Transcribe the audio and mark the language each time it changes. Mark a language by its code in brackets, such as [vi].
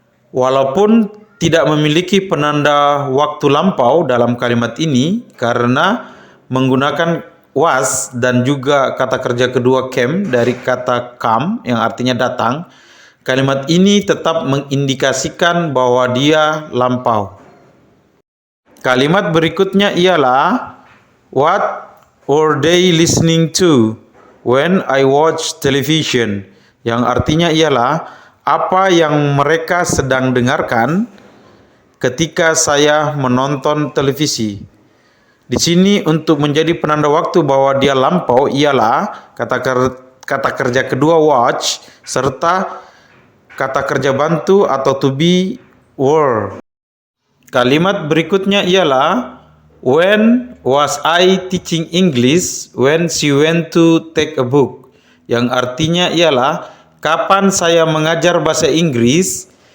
[id] Walaupun tidak memiliki penanda waktu lampau dalam kalimat ini karena menggunakan was dan juga kata kerja kedua came dari kata come yang artinya datang, kalimat ini tetap mengindikasikan bahwa dia lampau. Kalimat berikutnya ialah [en] what were they listening to when I watched television? [id] Yang artinya ialah apa yang mereka sedang dengarkan ketika saya menonton televisi. Di sini untuk menjadi penanda waktu bahwa dia lampau ialah kata kerja kedua watch serta kata kerja bantu atau to be were. Kalimat berikutnya ialah [en] When was I teaching English? When she went to take a book. [id] Yang artinya ialah kapan saya mengajar bahasa Inggris?